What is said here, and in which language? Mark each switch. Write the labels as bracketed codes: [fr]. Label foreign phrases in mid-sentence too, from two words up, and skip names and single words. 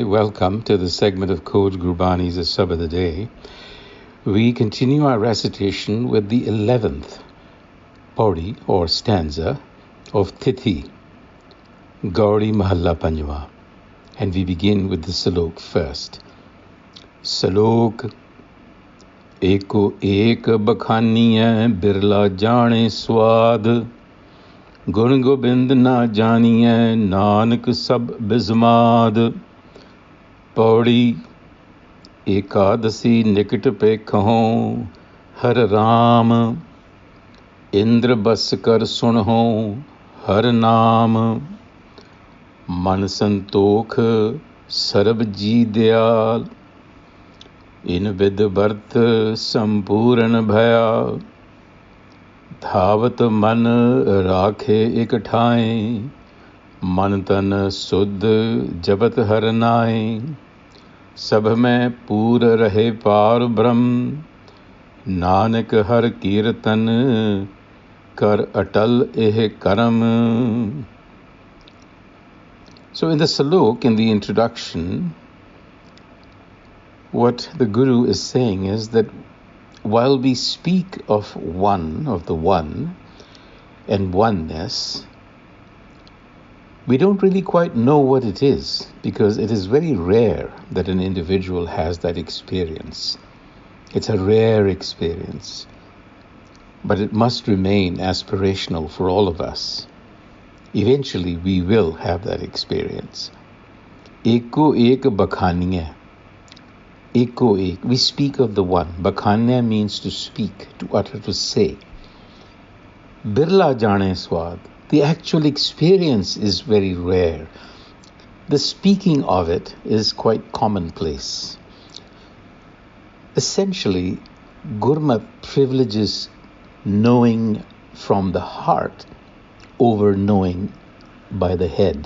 [en] Welcome to the segment of Code Gurbani's a-sabad-a-day. We continue our recitation with the 11th pauri or stanza of Tithi, Gauri Mahalla Panjwa. And we begin with the salok first. [pa] ਸਲੋਕੁ ਏਕੋ ਏਕੁ ਬਖਾਨੀਐ ਬਿਰਲਾ ਜਾਣੈ ਸ੍ਵਾਦੁ, ਗੁਣ ਗੋਬਿੰਦ ਨ ਜਾਣੀਐ ਨਾਨਕ ਸਭੁ ਬਿਸਮਾਦੁ. ਪਉੜੀ ਏਕਾਦਸੀ ਨਿਕਟਿ ਪੇ ਕਹੋ ਹਰਿ ਰਾਮ, ਇੰਦ੍ਰੀ ਬਸਿ ਕਰਿ ਸੁਣਹੁ ਹਰਿ ਨਾਮ. ਮਨਿ ਸੰਤੋਖੁ ਸਰਬ ਜੀ ਦਇਆਲ, ਇਨ ਬਿਧਿ ਬਰਤੁ ਸੰਪੂਰਨ ਭਇਆ. ਧਾਵਤ ਮਨੁ ਰਾਖੈ ਇਕ ਠਾਇ, ਮਨੁ ਤਨੁ ਸੁਧੁ ਜਪਤ ਹਰਿ ਨਾਇ. ਸਭ ਮੈ ਪੂਰਿ ਰਹੇ ਪਾਰ ਬ੍ਰਹਮ, ਨਾਨਕ ਹਰਿ ਕੀਰਤਨੁ ਕਰਿ ਅਟਲੁ ਏਹੁ ਕਰਮ. [en] So in the salok, in the introduction, what the Guru is saying is that while we speak of the one, and oneness, we don't really quite know what it is, because it is very rare that an individual has that experience. It's a rare experience, but it must remain aspirational for all of us. Eventually, we will have that experience. [pa] ਏਕੋ ਏਕੁ ਬਖਾਨੀਐ. ਏਕੋ ਏਕੁ. [en] We speak of the one. Bhakhania means to speak, to utter, to say. [pa] ਬਿਰਲਾ ਜਾਣੈ ਸ੍ਵਾਦੁ. [en] The actual experience is very rare. The speaking of it is quite commonplace. Essentially, Gurmat privileges knowing from the heart over knowing by the head.